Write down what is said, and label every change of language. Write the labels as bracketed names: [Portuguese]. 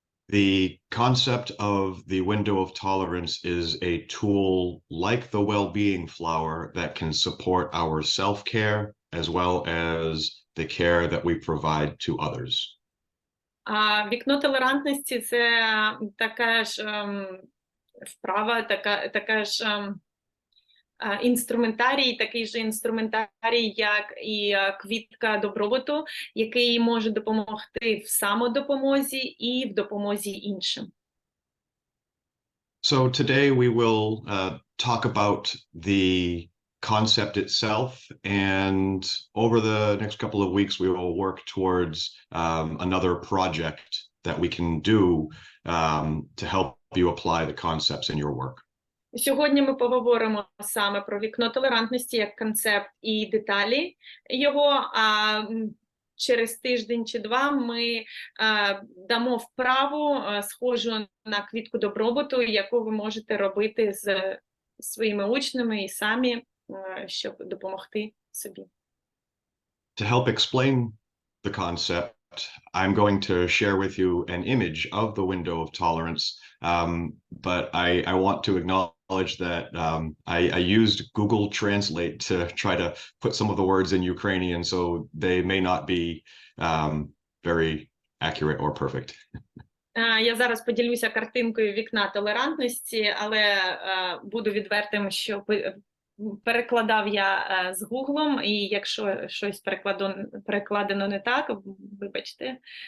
[English] The concept of the window of tolerance is a tool like the well-being flower that can support our self-care as well as the care that we provide to others. [Ukrainian] Вікно толерантності – це така ж вправа, така ж інструментарій, такий же інструментарій, як і квітка добробуту, який може допомогти в самодопомозі і в допомозі іншим. [English] So today we will talk about the concept itself, and over the next couple of weeks we will work towards another project that we can do to help you apply the concepts in your work. [Ukrainian] Сьогодні ми поговоримо саме про вікно толерантності як концепт і деталі його, а через тиждень чи два ми дамо вправу, схожу на квітку добробуту, яку ви можете робити з своїми учнями і самі, щоб допомогти собі. [English] To help explain the concept, I'm going to share with you an image of the window of tolerance, but I want to acknowledge that I used Google Translate to try to put some of the words in Ukrainian, so they may not be very accurate or perfect. [Ukrainian] Я зараз поділюся картинкою вікна толерантності, але буду відвертим, що перекладав я з Гуглом, і якщо щось перекладено не так, вибачте.